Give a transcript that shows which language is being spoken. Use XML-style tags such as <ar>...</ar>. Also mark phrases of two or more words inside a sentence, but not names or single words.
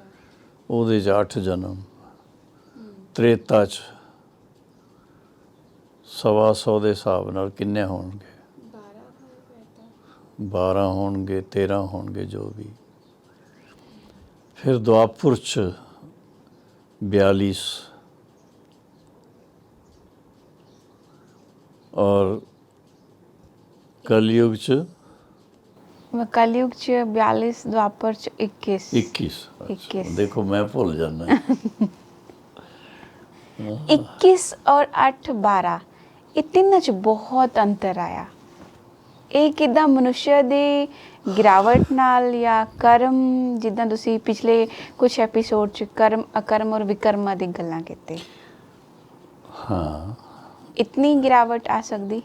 <pa>ਉਹਦੇ 'ਚ 8 ਜਨਮ, ਤ੍ਰੇਤਾ 'ਚ 125 ਦੇ ਹਿਸਾਬ ਨਾਲ ਕਿੰਨੇ ਹੋਣਗੇ? 12 ਹੋਣਗੇ, 13 ਹੋਣਗੇ, ਜੋ ਵੀ। ਫਿਰ ਦੁਆਪੁਰ 'ਚ 42 ਔਰ ਕਲਯੁਗ ਚ ਕਲਯੁਗ ਚ 42, ਦੁਆਪਰ ਚ 21।</pa> <hi>21। अच्छा, देखो मैं भूल जाना।</hi> <pa>21 और 8 12 ਇਹ ਤਿੰਨਾਂ 'ਚ ਬਹੁਤ ਅੰਤਰ ਆਇਆ। ਇਹ ਕਿੱਦਾਂ ਮਨੁੱਖ ਦੀ ਗਿਰਾਵਟ ਨਾਲ ਜਾਂ ਕਰਮ, ਜਿੱਦਾਂ ਤੁਸੀਂ ਪਿਛਲੇ ਕੁਝ ਐਪੀਸੋਡ 'ਚ ਕਰਮ ਅਕਰਮ ਔਰ ਵਿਕਰਮਾਂ ਦੀ ਗੱਲਾਂ ਕੀਤੀ, ਹਾਂ, ਇਤਨੀ ਗਿਰਾਵਟ ਆ ਸਕਦੀ?</pa>